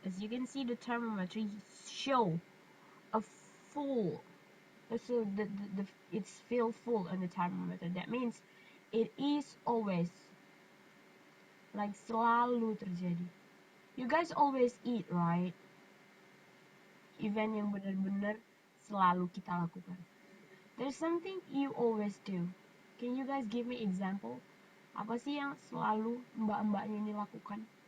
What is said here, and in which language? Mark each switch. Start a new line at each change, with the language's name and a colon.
English: As you can see, the thermometer show a full. So it's feel full on the thermometer. That means it is always, like
Indonesian: selalu terjadi.
English: You guys always eat, right?
Indonesian: Event yang benar-benar selalu kita lakukan.
English: There's something you always do. Can you guys give me example?
Indonesian: Apa sih yang selalu mbak-mbaknya ini lakukan?